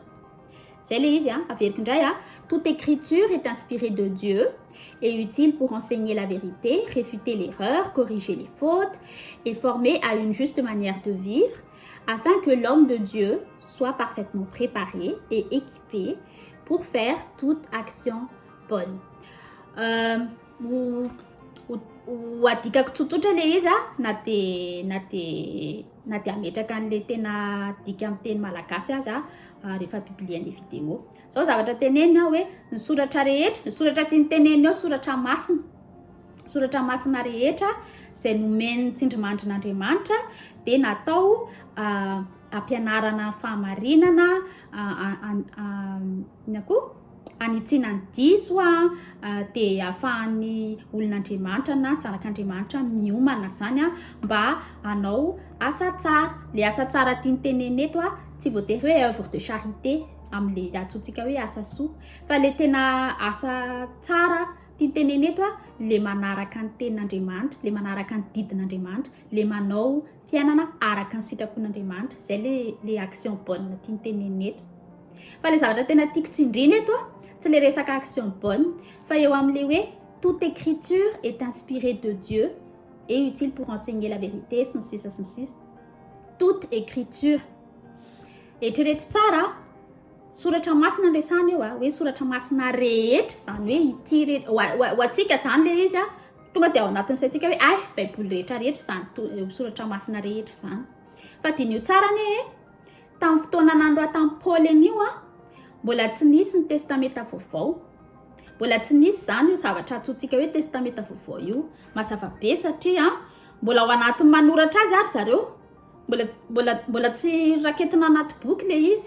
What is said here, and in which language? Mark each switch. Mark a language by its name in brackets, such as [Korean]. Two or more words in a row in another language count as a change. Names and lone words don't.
[French] C'est les toute écriture est inspirée de Dieu et utile pour enseigner la vérité, réfuter l'erreur, corriger les fautes et former à une juste manière de vivre afin que l'homme de Dieu soit parfaitement préparé et équipé pour faire toute action bonne. [Malagasy] Adikako tsotsotra le izy na dia ametraka an'le tena dika amin'ny teny malagasy azy rehefa biblian'le vidéo. Zao zavatra tenenina hoe ny soratra rehetra, ny soratra tiany tenenina eo soratra masina rehetra izay nomeny tsindrimandrin'Andriamanitra dia natao ampianarana fahamarinana anitsiana ny diso dia ahafahan'ny olon'Andriamanitra na zanak'Andriamanitra miomana zany mba hanao asa tsara. Le asa tsara tiany tenenina eto tsy voatery hoe [French] œuvre de charité [Malagasy] amin'le atsotsika hoe asa soa fa le tena asa tsara tiany tenenina eto le manaraka ny tenin'Andriamanitra, le manaraka ny didin'Andriamanitra, le manao fiainana araka ny sitrapon'Andriamanitra. Zay le [French] action bonne [Malagasy] tiany tenenina eto. Fa le zavatra tena tiako tsindrina eto tsy le resaka [French] action bonne [Malagasy] fa eo amin'le hoe [French] toute écriture est inspirée de Dieu et utile pour enseigner la vérité [Malagasy] sy ny sisa sy ny sisa. [French] Toute écriture [Malagasy] eritrereto tsara soratra masina resahana eo hoe soratra masina rehetra zany hoe ity rehetra ho atsika zany le izy tonga dia ao anatin'ny saintsika hoe baiboly rehetrarehetra zany soratra masina rehetra zany fa dinio tsara ny tamin'ny fotoana nandroa tamin'ny Paoly anio mbola tsy nisy ny testameta vaovao, mbola tsy nisy zany io zavatra atsotsika hoe testameta vaovao io, mazava be satria mbola ao anatin'ny manoratra azy ary zareo, mbola tsy raketina anaty boky le izy.